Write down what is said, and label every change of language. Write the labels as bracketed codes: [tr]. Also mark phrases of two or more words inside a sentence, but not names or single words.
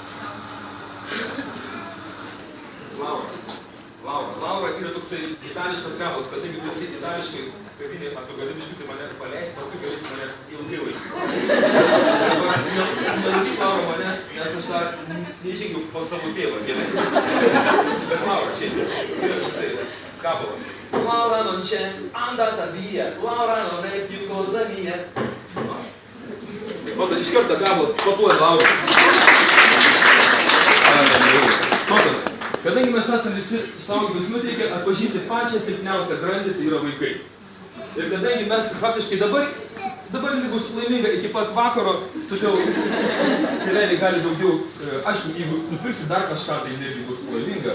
[lt] Laura yra toksai itališkas gabalas, kadangi tu esi itališkai kavinė, ar tu gali biškutį mane paleisti, paskui galėsi mane ilgai laikyti. Nelaikyk Laura manęs, nes aš dar nežengiu pas savo tėvą. Bet Laura čia yra toksai gabalas. [it] Laura non c'è, andata via, Laura non è più cosa mia. [lt] Matot, iš karto gabalas papuoja Laura. Matot, kadangi mes esame visi suaugus nuteikę atpažinti pačią silpniausią grandį, tai yra vaikai. Ir kadangi mes faktiškai dabar dabar jis bus laiminga iki pat vakaro, todėl tėveliai gali daugiau, aišku, jeigu nupirksi dar kažką, tai irgi bus laiminga.